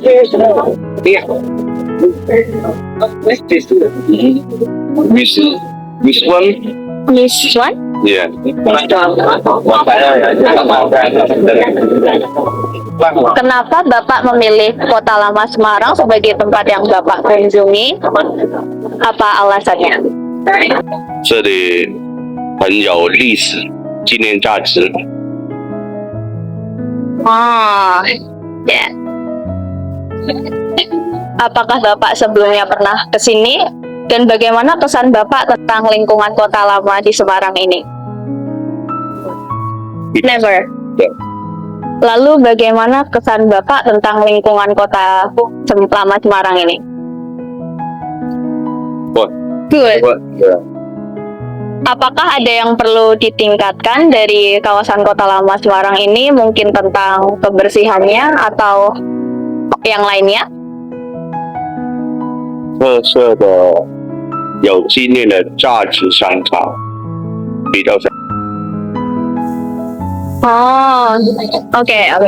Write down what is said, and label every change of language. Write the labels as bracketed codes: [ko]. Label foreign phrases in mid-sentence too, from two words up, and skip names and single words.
[id] Iya. Miss One. Miss Wan, Iya. Kenapa Bapak memilih Kota Lama Semarang sebagai tempat yang Bapak kunjungi? Apa alasannya? [zh] 这里很有历史纪念价值。 [id] Oh, ya. Apakah Bapak sebelumnya pernah ke sini? Dan bagaimana kesan Bapak tentang lingkungan Kota Lama di Semarang ini? Never. Lalu bagaimana kesan Bapak tentang lingkungan Kota Lama Semarang ini? Good. Apakah ada yang perlu ditingkatkan dari kawasan Kota Lama Semarang ini? Mungkin tentang kebersihannya atau yang lainnya? [zh] 特色的有纪念的价值商场比较少。 [id] Oh, oke.